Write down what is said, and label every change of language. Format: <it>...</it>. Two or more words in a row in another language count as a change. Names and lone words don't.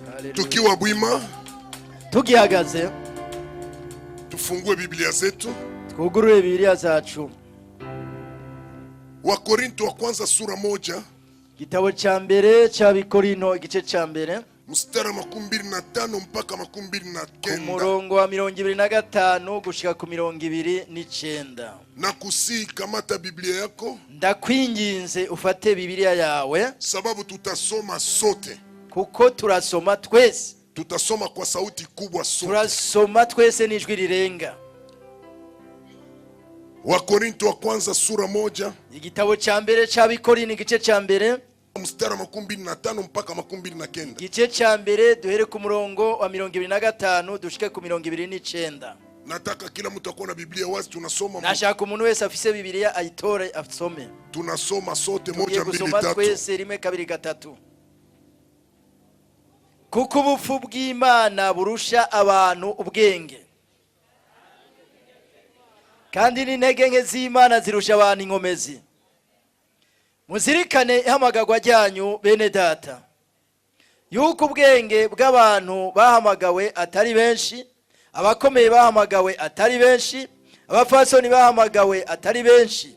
<sw>Tukiwa bwima,</sw> <rn>tugihagaze</rn> <sw>tufungue Biblia zetu.</sw> <rn>twugurure Bibiliya zacu.</rn> <sw>Wakorinto wa kwanza sura 1,</sw> <rn>Gitabo cya mbere cya Bikorinto igice cya mbere</rn> <sw>mstari wa 25 mpaka 29.</sw> <rn>umurongo wa 25 gushika ku 29.</rn> <sw>Na kusi kamata Biblia yako,</sw> <rn>Ndakwinginze ufate Bibiliya yawe,</rn> <sw>sababu tutasoma sote.</sw> <rn>kuko turasoma twese.</rn> <sw>Tutasoma kwa sauti kubwa sote.</sw> <rn>Turasoma twese n'ijwi rirenga.</rn> <sw>Wakorinto wa kwanza sura 1,</sw> <rn>Igitabo cya mbere cya Bikorinto igice cya mbere</rn> <sw>mstari wa 25 mpaka 29.</sw> <rn>igice cya mbere duhere ku murongo wa 25 dushike ku 29.</rn> <sw>Nataka kila mtu akona Biblia wazi, tunasoma.</sw> <rn>Nashaka umuntu wese afise Bibiliya ayitore asome.</rn> <sw>Tunasoma sote</sw> <rn>Tugiye 1 2 gusoma 3. twese 1 2 3. Kuko ubupfu bw'Imana burusha abantu ubwenge, kandi n'intege nke z'Imana zirusha abantu inkomezi. Muzirikane ihamagarwa ryanyu bene data, yuko ubwenge bw'abantu bahamagawe atari benshi, abakomeye bahamagawe atari benshi, abafasoni bahamagawe atari benshi.</rn>